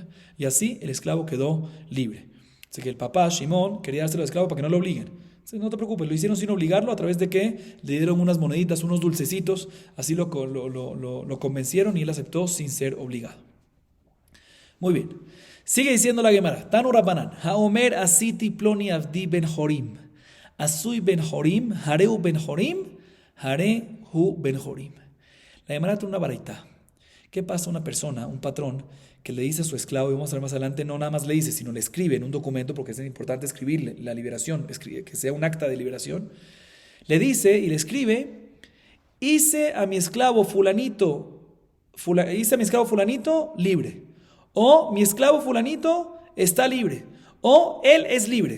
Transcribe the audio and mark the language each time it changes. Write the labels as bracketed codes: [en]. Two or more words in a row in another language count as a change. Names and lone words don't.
[es] Y así el esclavo quedó libre. Así que el papá, Shimón, quería dárselo al esclavo para que no lo obliguen. Entonces, no te preocupes, lo hicieron sin obligarlo a través de que le dieron unas moneditas, unos dulcecitos, así lo convencieron y él aceptó sin ser obligado. Muy bien. Sigue diciendo la Gemara. [he] תנו רבנן. האומר עשיתי פלוני עבדי בן חורים. עשוי בן חורים. הריהו בן חורים. הריהו בן חורים. [es] La Gemara tiene una baraita. ¿Qué pasa a una persona, un patrón, que le dice a su esclavo, y vamos a ver más adelante, no nada más le dice, sino le escribe en un documento, porque es importante escribirle la liberación, que sea un acta de liberación, le dice y le escribe, hice a mi esclavo fulanito libre, o mi esclavo fulanito está libre, o él es libre.